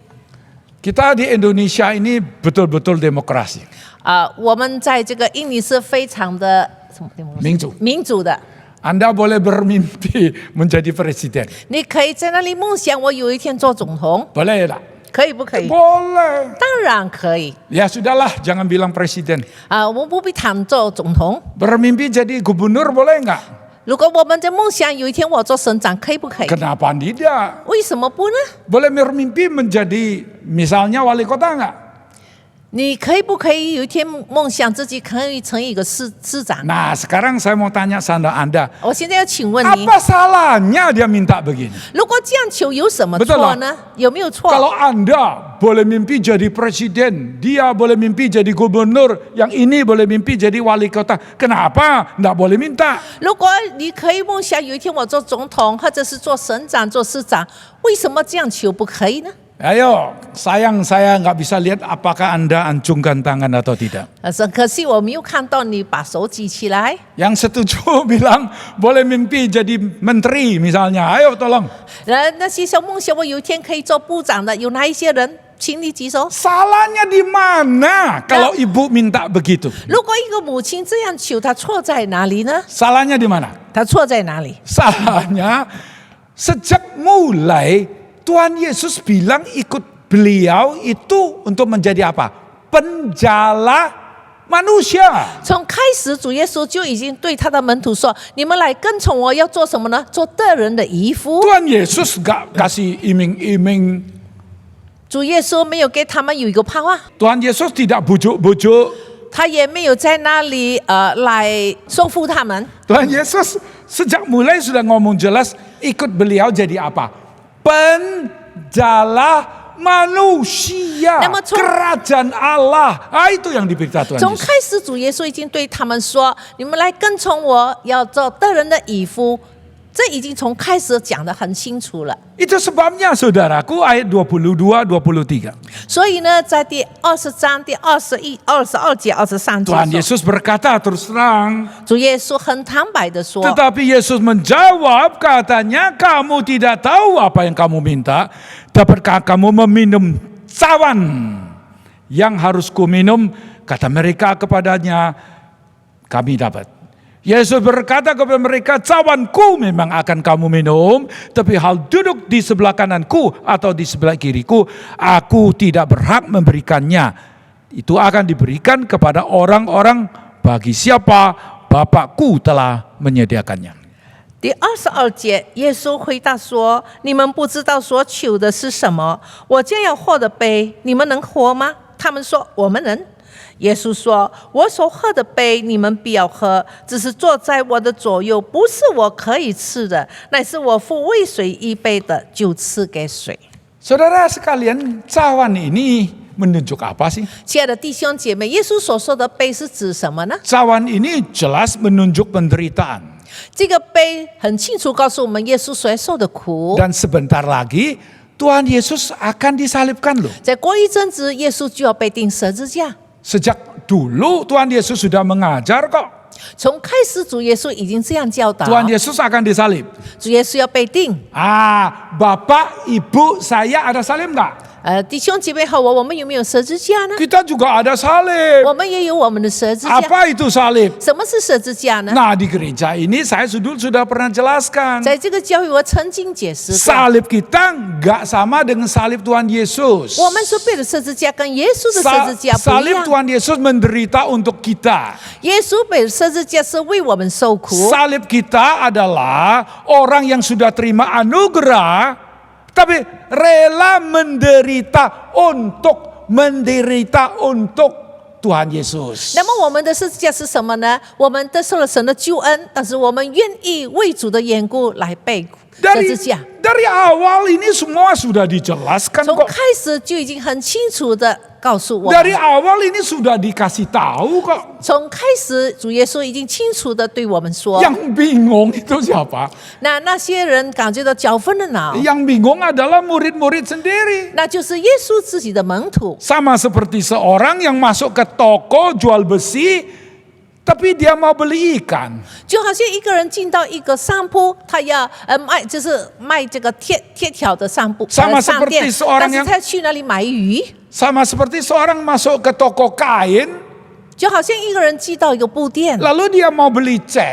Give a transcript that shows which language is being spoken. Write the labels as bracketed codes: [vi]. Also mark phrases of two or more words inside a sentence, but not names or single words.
[id] Kita di Indonesia ini betul-betul demokrasi. [zh] 我们在这个印尼是非常的什么民主的。 [id] Anda boleh bermimpi menjadi presiden. [zh] 你可以在那里梦想，我有一天做总统， [id] Boleh tak? [zh] 可以不可以？ [id] Boleh. [zh] 当然可以。 [id] Ya sudahlah, jangan bilang presiden. [zh] 我们不必谈做总统。 [id] Bermimpi jadi gubernur boleh nggak? [zh] 如果我们在梦想有一天我做省长，可以不可以？ [id] Kenapa tidak? [zh] 为什么不呢？ [id] Boleh bermimpi menjadi misalnya wali kota nggak? [zh] 你可以不可以有一天梦想自己可以成为一个市长？ [id] Nah, sekarang saya mau tanya sama Anda. [zh] 我现在要请问你， [id] Apa salahnya dia minta begini? [zh] 如果这样求有什么 [id] Betul [zh] 错呢？有没有错？ [id] Kalau Anda boleh mimpi jadi presiden, dia boleh mimpi jadi gubernur, yang ini boleh mimpi jadi wali kota, kenapa nggak boleh minta? [zh] 如果你可以梦想有一天我做总统，或者是做省长、做市长，为什么这样求不可以呢？ [id] Ayo, sayang saya nggak bisa lihat apakah Anda ancungkan tangan atau tidak. [zh] 可惜我没有看到你把手举起来。 Yang setuju bilang boleh mimpi jadi menteri misalnya, ayo tolong. 那些小梦想我有一天可以做部长的，有哪一些人？请你举手。 [id] Salahnya di mana kalau ibu minta begitu? [zh] 如果一个母亲这样求，她错在哪里呢？ [id] Salahnya di mana? [zh] 她错在哪里？ [id] Salahnya sejak mulai Tuhan Yesus bilang ikut beliau itu untuk menjadi apa? Penjala manusia. [zh] 从开始，主耶稣就已经对他的门徒说：“你们来跟从我，要做什么呢？做得人的渔夫。 [id] Tuhan Yesus gak kasih iming-iming. ” [zh] 主耶稣没有给他们有一个盼望， [id] Tuhan Yesus tidak bujuk-bujuk. [zh] 他也没有在那里来说服他们。 [id] Tuhan Yesus sejak mulai sudah ngomong jelas ikut beliau jadi apa? Penjala manusia, kerajaan Allah. Itu yang diberitakan Tuhan [zh] 从 [id] Yesus. [zh] 开始，主耶稣已经对他们说：“你们来跟从我，要做得人的渔夫。” 这已经从开始讲得很清楚了。 [id] Itu sebabnya saudaraku ayat 22, 23. [zh] 所以呢，在第20章第21、22节、23 [id] Tuhan [zh] 节说， [id] Yesus berkata terus terang. [zh] 主耶稣很坦白的说， [id] Tetapi Yesus menjawab katanya, kamu tidak tahu apa yang kamu minta. Dapatkah kamu meminum cawan yang harus kuminum? Kata mereka kepadanya, kami dapat. Yesus berkata kepada mereka, cawanku memang akan kamu minum, tapi hal duduk di sebelah kananku atau di sebelah kiriku, aku tidak berhak memberikannya. Itu akan diberikan kepada orang-orang bagi siapa Bapakku telah menyediakannya. [zh] 第22节，耶稣回答说：“你们不知道所求的是什么，我将要喝的杯，你们能喝吗？”他们说：“我们能。” 耶稣说：“我所喝的杯，你们必要喝；只是坐在我的左右，不是我可以吃的，乃是我父为谁预备的，就赐给谁。” [id] Saudara sekalian, cawan ini menunjuk apa sih? [zh] 亲爱的弟兄姐妹，耶稣所说的杯是指什么呢？ [id] Cawan ini jelas menunjuk penderitaan. [zh] 这个杯很清楚告诉我们，耶稣所受的苦。 [id] Dan sebentar lagi Tuhan Yesus akan disalibkan loh. [zh] 再过一阵子，耶稣就要被钉十字架。 [id] Sejak dulu Tuhan Yesus sudah mengajar kok. [zh] 从开始，主耶稣已经这样教导， [id] Tuhan Yesus akan disalib. [zh] 主耶稣要被钉。 [id] Bapak, Ibu, saya ada salib nggak? [zh] 弟兄姐妹和我们有没有十字架呢？ [id] Kita juga ada salib. [zh] 我们也有我们的十字架。 [id] Apa itu salib? [zh] 什么是十字架呢？ [id] Nah, di gereja ini saya sudah pernah jelaskan. [zh] 在这个教育我曾经解释过， [id] Salib kita nggak sama dengan salib Tuhan Yesus. [zh] 我们所背的十字架跟耶稣的十字架不一 [id] Salib [zh] 样。 [id] Tuhan Yesus menderita untuk kita. [zh] 耶稣背的十字架是为我们受苦， [id] Salib kita adalah orang yang sudah terima anugerah, tapi rela menderita untuk Tuhan Yesus. [zh] 那么我们的十字架是什么呢？我们得受了神的救恩，但是我们愿意为主的缘故来背十字架。 [id] Dari awal ini semua sudah dijelaskan [zh] 从 [id] kok. [zh] 开始就已经很清楚的告诉我 [id] Dari [zh] 们， [id] awal ini sudah dikasih tahu kok. [zh] 从开始主耶稣已经清楚的对我们说， [id] Yang bingung itu siapa? [zh] 那些人感觉到搅纷的脑， [id] Yang bingung adalah murid-murid sendiri. [zh] 那就是耶稣自己的门徒。 [id] Sama seperti seorang yang masuk ke toko jual besi, tapi dia mau beli ikan. [zh] 就好像一个人进到一个商铺，他要卖这个铁条的商铺 [id] Sama [zh] 商店 [id] seperti，seorang [zh] 但是 [id] yang [zh] 他去那里买鱼， [id] Sama seperti seorang masuk ke toko kain, [zh] 就好像一个人进到一个布店， [id] lalu dia mau beli cat.